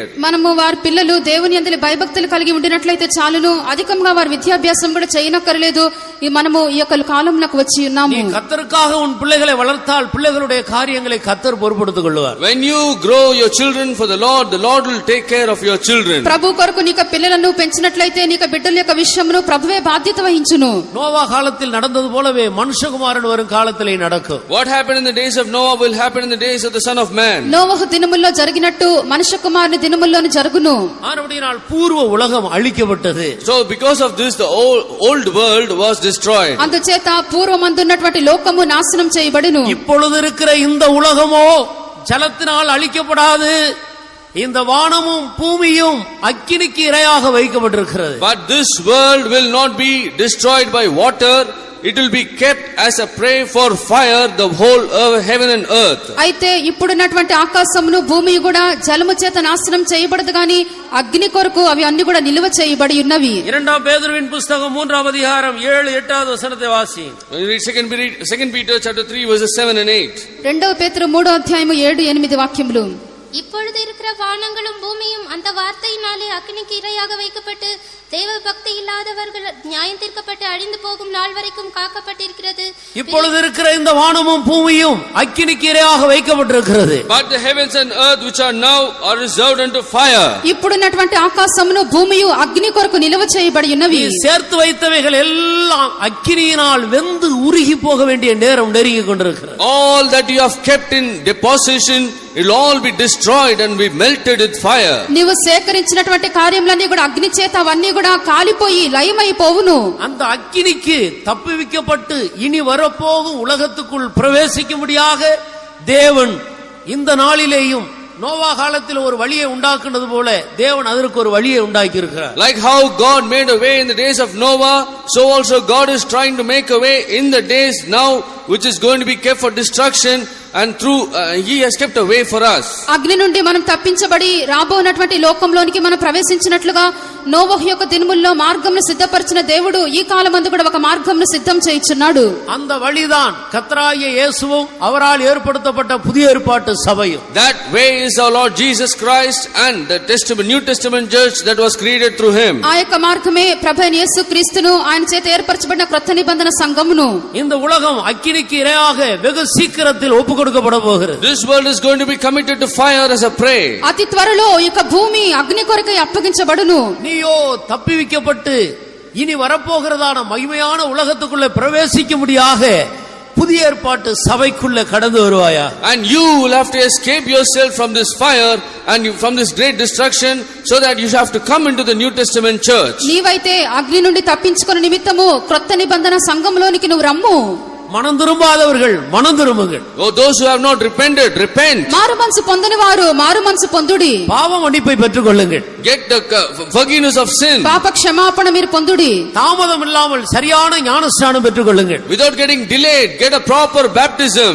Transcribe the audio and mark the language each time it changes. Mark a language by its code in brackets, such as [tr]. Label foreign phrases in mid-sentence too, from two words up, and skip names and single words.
[te] మనము వారి పిల్లలు దేవుని యందు భయభక్తులు కలిగి ఉండినట్లయితే చాలును, అధికంగా వారి విద్యాభ్యాసం కూడా చేయనక్కర్లేదు. మనము ఈ యొక్క కాలంలోకి వచ్చి ఉన్నాము. [ta] நீ கர்த்தருக்காக உன் பிள்ளைகளை வளர்த்தால் பிள்ளைகளுடைய காரியங்களை கர்த்தர் பொறுப்படுத்திக் கொள்வார். [en] When you grow your children for the Lord will take care of your children. [te] ప్రభు కొరకు నీకు పిల్లలను పెంచినట్లయితే నీకు బిడ్డల యొక్క విషయమును ప్రభువే బాధ్యత వహించును. [ta] நோவா காலத்தில் நடந்தது போலவே மனுஷகுமாரன் வரும் காலத்திலே நடக்கும். [en] What happened in the days of Noah will happen in the days of the Son of Man. [te] నోవహు దినముల్లో జరిగినట్టు మనుష్య కుమారుని దినముల్లోని జరుగును. [ta] ஆனபடியால் பூர்வ உலகம் அழிக்கப்பட்டது. [en] So because of this the old world was destroyed. [te] అందుచేత పూర్వమందున్నటువంటి లోకము నాశనం చేయబడును. [ta] இப்பொழுது இருக்கிற இந்த உலகமோ ஜலத்தினால் அழிக்கப்படாது, இந்த வானமும் பூமியும் அக்கினிக்கு இரையாக வைக்கப்பட்டிருக்கிறது. [en] But this world will not be destroyed by water. It will be kept as a prey for fire, the whole heaven and earth. [te] అయితే ఇప్పుడున్నటువంటి ఆకాశమును భూమి కూడా జలము చేత నాశనం చేయబడదు గాని అగ్ని కొరకు అవి అన్ని కూడా నిలువ చేయబడి ఉన్నవి. [ta] இரண்டாம் பேதுருவின் புத்தகம் 3ஆம் அதிகாரம் 7-8 வசனத்தை வாசி. [en] When you read 2 Peter chapter 3 verses 7 and 8. [te] రెండవ పేతురు 3వ అధ్యాయము 7-8 వాక్యములు. [ta] இப்பொழுது இருக்கிற வானங்களும் பூமியும் அந்த வார்த்தையினாலே அக்கினிக்கு இரையாக வைக்கப்பட்டு தேவ பக்தி இல்லாதவர்கள் நியாயம் தீர்க்கப்பட்டு அழிந்து போகும் நாள் வரைக்கும் காக்கப்பட்டிருக்கிறது. இப்பொழுது இருக்கிற இந்த வானமும் பூமியும் அக்கினிக்கு இரையாக வைக்கப்பட்டிருக்கிறது. [en] But the heavens and earth which are now are reserved unto fire. [te] ఇప్పుడున్నటువంటి ఆకాశమును భూమియు అగ్ని కొరకు నిలువ చేయబడి ఉన్నవి. [ta] சேர்த்து வைத்தவைகள் எல்லாம் அக்கினியினால் வெந்து உருகி போக வேண்டிய நேரம் நெருங்கி கொண்டிருக்கிறது. [en] All that you have kept in deposition will all be destroyed and be melted with fire. [te] నీవు సేకరించినటువంటి కార్యములన్నీ కూడా అగ్ని చేత అవన్నీ కూడా కాలిపోయి లయమైపోవును. [ta] அந்த அக்கினிக்கு தப்புவிக்கப்பட்டு இனி வரப்போகும் உலகத்துக்குள் பிரவேசிக்கும்படியாக தேவன் இந்த நாளிலேயும் நோவா காலத்தில் ஒரு வழியை உண்டாக்குனது போல தேவன் அதற்கு ஒரு வழியை உண்டாக்கி இருக்கிறார். [en] Like how God made a way in the days of Noah, so also God is trying to make a way in the days now which is going to be kept for destruction, and through he has kept a way for us. [te] అగ్ని నుండి మనం తప్పించబడి రాబోనటువంటి లోకంలోనికి మనం ప్రవేశించినట్లుగా నోవహు యొక్క దినముల్లో మార్గంను సిద్ధపరిచిన దేవుడు ఈ కాలమందు కూడా ఒక మార్గంను సిద్ధం చేయుచున్నాడు. [ta] அந்த வழிதான் கர்த்தராகிய இயேசுவும் அவரால் ஏற்படுத்தப்பட்ட புதிய ஏற்பாட்டு சபையும். [en] That way is our Lord Jesus Christ and the New Testament church that was created through him. [te] ఆ యొక్క మార్గమే ప్రభువైన యేసుక్రీస్తును ఆయన చేత ఏర్పరచబడిన క్రొత్త నిబంధన సంఘమును. [ta] இந்த உலகம் அக்கினிக்கு இரையாக வெகு சீக்கிரத்தில் ஒப்புக்கொடுக்கப்பட போகிறது. [en] This world is going to be committed to fire as a prey. [te] అతి త్వరలో ఈ యొక్క భూమి అగ్ని కొరకై అప్పగించబడును. [ta] நீயோ தப்பிவிக்கப்பட்டு இனி வரப்போகிறதான மகிமையான உலகத்துக்குள்ள பிரவேசிக்கும்படியாக புதிய ஏற்பாட்டு சபைக்குள்ள கடந்து வருவாயா? [en] And you will have to escape yourself from this fire and from this great destruction, so that you have to come into the New Testament church. [te] నీవైతే అగ్ని నుండి తప్పించుకునే నిమిత్తము క్రొత్త నిబంధన సంఘములోనికి నువ్వు రమ్ము. [ta] மனம் திரும்பாதவர்கள் மனம் திரும்புங்கள். [en] Oh, those who have not repented, repent. [te] మారు మనసు పొందని వారు మారు మనసు పొందుడి. [ta] பாவ மன்னிப்பை பெற்றுக் கொள்ளுங்கள். [en] Get the forgiveness of sin. [te] పాప క్షమాపణ మీరు పొందుడి. [ta] தாமதம் இல்லாமல் சரியான ஞானஸ்நானம் பெற்றுக் கொள்ளுங்கள். [en] Without getting delayed, get a proper baptism.